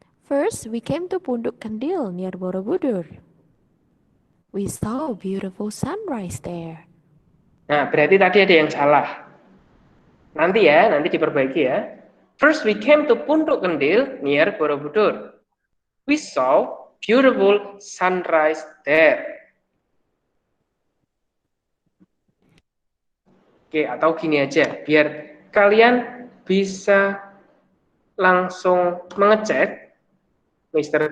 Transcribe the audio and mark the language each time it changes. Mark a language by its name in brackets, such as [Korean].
[English] First, we came to Punduk Kendil near Borobudur. We saw a beautiful sunrise there. [Indonesian] Nah, berarti tadi ada yang salah. Nanti diperbaiki ya. [English] First, we came to Punduk Kendil near Borobudur. We saw beautiful sunrise there. [Indonesian] Oke, atau gini aja, biar kalian bisa langsung mengecek. Mr.